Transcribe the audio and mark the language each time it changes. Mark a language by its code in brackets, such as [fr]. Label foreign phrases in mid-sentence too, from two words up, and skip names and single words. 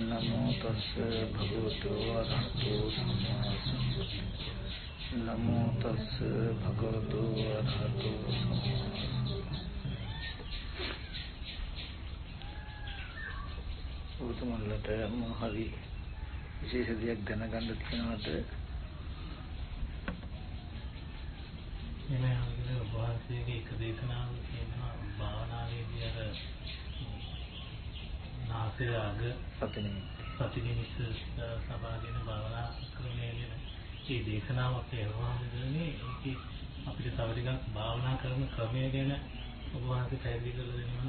[pi] नमो तस्स भगवतो अरहतो सम्मा सम्बुद्धिस्स। नमो तस्स भगवतो अरहतो सम्मा सम्बुद्धिस्स। [si] උතුමන්ලට මොහරි විශේෂ දෙයක් දැනගන්න තියෙනවද? මේ හැමදේම වහන්සේගේ එක දේශනාවක් තියෙනවා භාවනාවේදී අර නාසය අග සති නිමිත්ත සබාගෙන භාවනා ක්‍රමය ගැන මේ දේශනාවක් ලැබුවාමදීනේ ඒකේ අපිට තව ටිකක් භාවනා කරන ක්‍රමය ගැන ඔබ වහන්සේ පැහැදිලි කරලා දෙනවා.